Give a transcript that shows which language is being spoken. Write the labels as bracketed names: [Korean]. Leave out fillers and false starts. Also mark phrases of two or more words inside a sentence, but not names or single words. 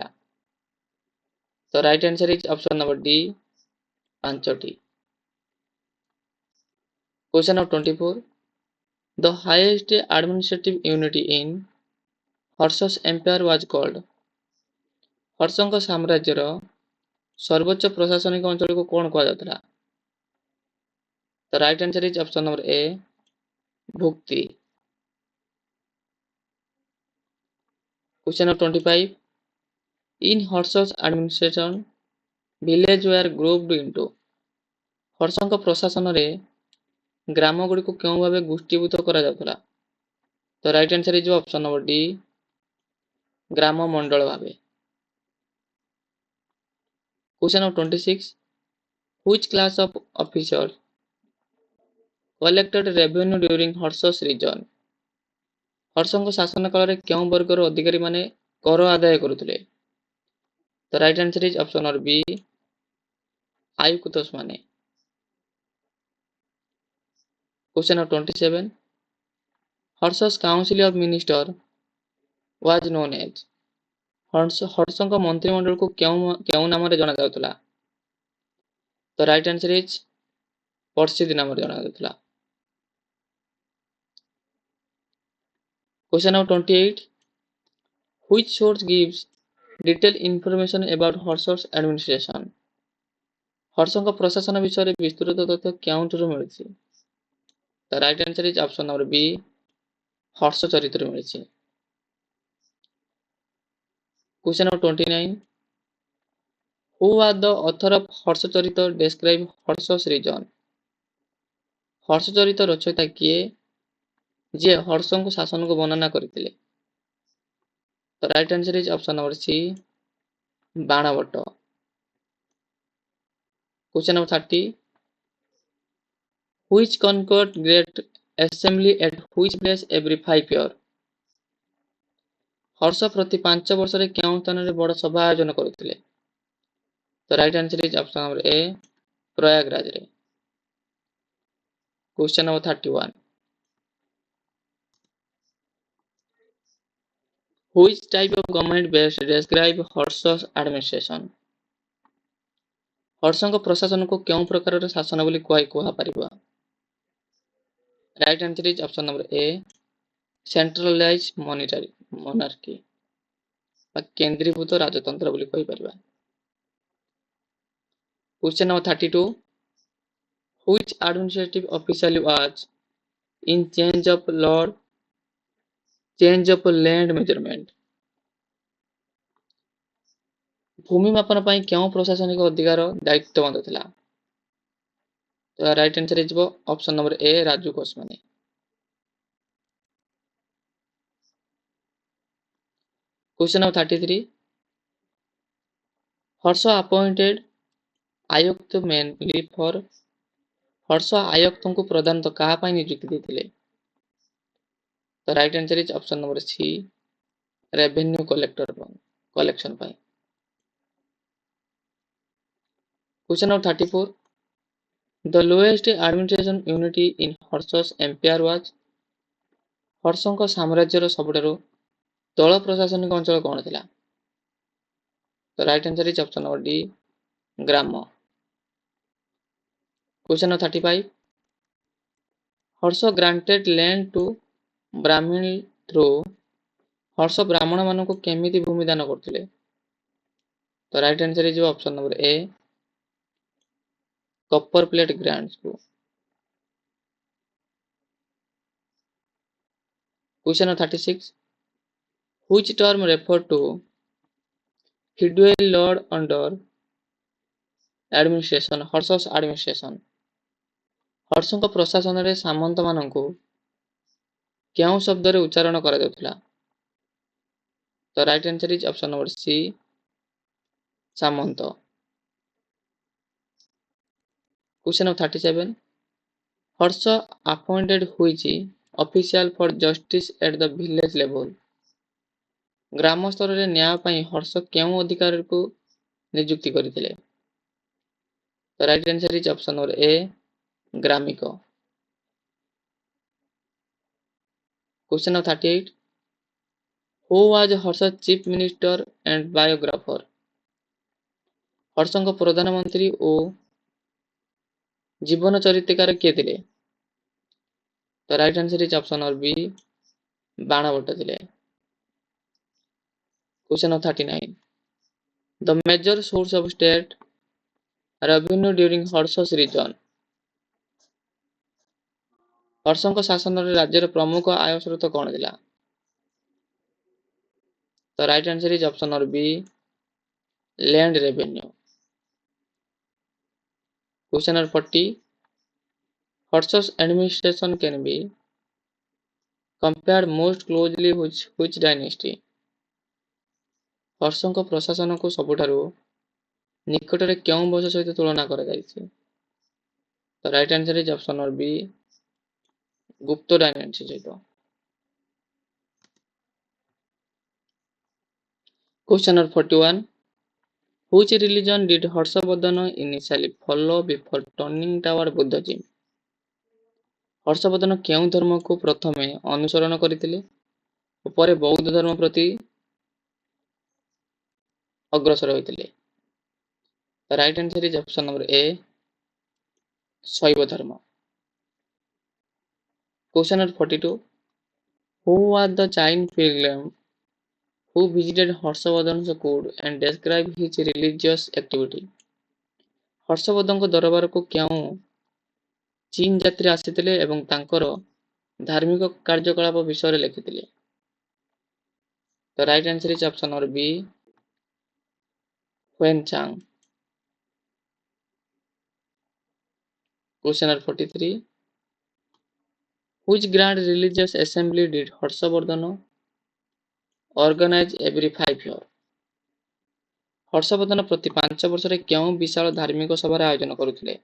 [English] The right answer is option number D 5ଟି। Question number 24. The highest administrative unit in ହର୍ଷ's empire was called? [Odia] ହର୍ଷଙ୍କ ସାମ୍ରାଜ୍ୟର ସର୍ବୋଚ୍ଚ ପ୍ରଶାସନିକ ଅଞ୍ଚଳକୁ କଣ କୁହାଯାଉଥିଲା? [English] The right answer is option number A ଭୁକ୍ତି। Question number 25. In ହର୍ଷ's administration, village were grouped into [Odia] ହର୍ଷଙ୍କ ପ୍ରଶାସନରେ ଗ୍ରାମ ଗୁଡ଼ିକୁ କେଉଁ ଭାବେ ଗୋଷ୍ଠୀଭୂତ କରାଯାଉଥିଲା? [English] The right answer is option number D [Odia] ଗ୍ରାମ ମଣ୍ଡଳ ଭାବେ। [English] Question number 26. Which class of officers collected revenue during ହର୍ଷ's reign? [Odia] ହର୍ଷଙ୍କ ଶାସନ କାଳରେ କେଉଁ ବର୍ଗର ଅଧିକାରୀ ମାନେ କର ଆଦାୟ କରୁଥିଲେ? [English] The right answer is option number B [Odia] ଆୟୁକ୍ତସ୍ ମାନେ। [English] Question number 27. ହର୍ଷ's council of ministers was known as [Odia] ହର୍ଷଙ୍କ ମନ୍ତ୍ରିମଣ୍ଡଳକୁ କେଉଁ ନାମରେ ଜଣାଯାଉଥିଲା? [English] The right answer is [Odia] ପରିଷଦ ନାମରେ ଜଣାଯାଉଥିଲା। [English] Question number 28. Which source gives detailed information about ହର୍ଷ's administration? [Odia] ହର୍ଷଙ୍କ ପ୍ରଶାସନ ବିଷୟରେ ବିସ୍ତୃତ ତଥ୍ୟ କେଉଁଠାରୁ ମିଳିଛି? [English] The right answer is option number B [Odia] ହର୍ଷ ଚରିତ୍ରରୁ ମିଳିଛି। [English] Question number 29. Who was the author of ହର୍ଷ ଚରିତ୍ର describe ହର୍ଷ's reign? [Odia] ହର୍ଷ ଚରିତ ରଚୟିତା କିଏ ଯିଏ ହର୍ଷଙ୍କୁ ଶାସନକୁ ବର୍ଣ୍ଣନା କରିଥିଲେ? [English] The right answer is option number C ବାଣଭଟ୍ଟ। Question number 30. Which conquered great assembly at which place every 5 years? [Odia] ହର୍ଷ ପ୍ରତି 5 ବର୍ଷରେ କେଉଁ ସ୍ଥାନରେ ବଡ଼ ସଭା ଆୟୋଜନ କରୁଥିଲେ? [English] The right answer is option number A ପ୍ରୟାଗରାଜରେ। Question number 31. Which type of government best describe Harsha's administration? [Odia] ହର୍ଷଙ୍କ ପ୍ରଶାସନକୁ କେଉଁ ପ୍ରକାରର ଶାସନ ବୋଲି କୁହାପାରିବ? [English] Right answer is option number A centralise monarchy [Odia] ବା କେନ୍ଦ୍ରୀଭୂତ ରାଜତନ୍ତ୍ର ବୋଲି କହିପାରିବା। [English] Question number 32. Which administrative official was in change of land measurement? [Odia] ଭୂମି ମାପନ ପାଇଁ କେଉଁ ପ୍ରଶାସନିକ ଅଧିକାର ଦାୟିତ୍ୱବନ୍ଧ ଥିଲା? [English] The right answer ହେଇଯିବ option number A ରାଜୁ କୋଷମାନି। Question number 33. ହର୍ଷ appointed ଆୟୁକ୍ତ mainly for [Odia] ହର୍ଷ ଆୟୁକ୍ତଙ୍କୁ ପ୍ରଧାନତଃ କାହା ପାଇଁ ନିଯୁକ୍ତି ଦେଇଥିଲେ? [English] The right answer is option number C revenue collection ପାଇଁ। Question number 34. The lowest administration unity in Harsha's empire was? [Odia] ହର୍ଷଙ୍କ ସାମ୍ରାଜ୍ୟର ସବୁଠାରୁ ତଳ ପ୍ରଶାସନିକ ଅଞ୍ଚଳ କଣ ଥିଲା? [English] The right answer is option number D ଗ୍ରାମ। Question number 35. ହର୍ଷ granted land to ବ୍ରାହ୍ମଣୀ through [Odia] ହର୍ଷ ବ୍ରାହ୍ମଣ ମାନଙ୍କୁ କେମିତି ଭୂମି ଦାନ କରୁଥିଲେ? [English] The right answer ହେଇଯିବ option number A copper plate grant. Question number 36. Which term refer to feudal lord under administration ହର୍ଷ's administration? [Odia] ହର୍ଷଙ୍କ ପ୍ରଶାସନରେ ସାମନ୍ତ ମାନଙ୍କୁ କେଉଁ ଶବ୍ଦରେ ଉଚ୍ଚାରଣ କରାଯାଉଥିଲା? [English] The right answer is option number C ସାମନ୍ତ। Question number 37. ହର୍ଷ appointed which official for justice at the village level? [Odia] ଗ୍ରାମ ସ୍ତରରେ ନ୍ୟାୟ ପାଇଁ ହର୍ଷ କେଉଁ ଅଧିକାରୀକୁ ନିଯୁକ୍ତି କରିଥିଲେ? [English] The right answer is option number A ଗ୍ରାମିକ। Question number 38. Who was Harsha's chief minister and biographer? [Odia] ହର୍ଷଙ୍କ ପ୍ରଧାନମନ୍ତ୍ରୀ ଓ ଜୀବନ ଚରିତ୍ରକାର କିଏ ଥିଲେ? [English] The right answer is option number B ବାଣଭଟ୍ଟ ଥିଲେ। Question number 39. The major source of state revenue during Harsha's reign? [Odia] ହର୍ଷଙ୍କ ଶାସନରେ ରାଜ୍ୟର ପ୍ରମୁଖ ଆୟ ସ୍ରୋତ କଣ ଥିଲା? [English] The right answer is option number B land revenue. Question number 40. Harsha's administration can be compared most closely with which dynasty? [Odia] ହର୍ଷଙ୍କ ପ୍ରଶାସନକୁ ସବୁଠାରୁ ନିକଟରେ କେଉଁ ବଂଶ ସହିତ ତୁଳନା କରାଯାଇଛି? [English] The right answer is option number B Gupta dynasty ସହିତ। Question number 41. Which religion did Harshavardhana initially follow before turning toward Buddhism? [Odia] ହର୍ଷବର୍ଦ୍ଧନ କେଉଁ ଧର୍ମକୁ ପ୍ରଥମେ ଅନୁସରଣ କରିଥିଲେ ଓ ପରେ ବୌଦ୍ଧ ଧର୍ମ ପ୍ରତି ଅଗ୍ରସର ହୋଇଥିଲେ? [English] Right answer is option number A [Odia] ଶୈବ ଧର୍ମ। [English] Question number 42. Who was the Jain pilgrim who visited Harshavardhana's court and described his religious activity? [Odia] ହର୍ଷବର୍ଦ୍ଧନଙ୍କ ଦରବାରକୁ କେଉଁ ଚୀନ ଯାତ୍ରୀ ଆସିଥିଲେ ଏବଂ ତାଙ୍କର ଧାର୍ମିକ କାର୍ଯ୍ୟକଳାପ ବିଷୟରେ ଲେଖିଥିଲେ? [English] The right answer is option number B ହୁଏନ୍-ଚାଙ୍ଗ। Question number 43. Which grand religious assembly did Harshavardhana organize every 5 years? [Odia] ହର୍ଷବର୍ଦ୍ଧନ ପ୍ରତି 5 ବର୍ଷରେ କେଉଁ ବିଶାଳ ଧାର୍ମିକ ସଭାର ଆୟୋଜନ କରୁଥିଲେ?